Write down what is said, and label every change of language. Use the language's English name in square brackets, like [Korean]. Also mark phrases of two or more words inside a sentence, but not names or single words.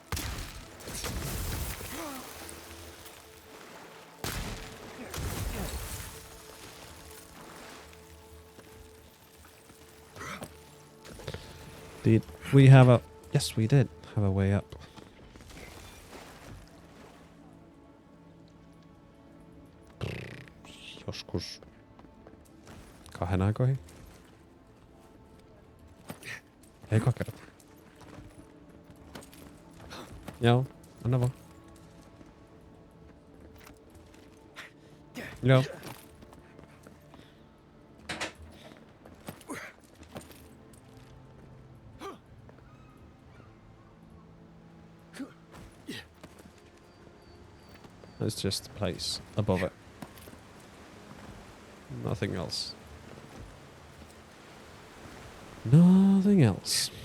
[English] Did we have a... Yes, we did have a way up. [Finnish] Joskus. Kahden aikoihin. Ei kokera. Joo, anna vaan. Joo. [English] It's just the place above it. Nothing else. Nothing else.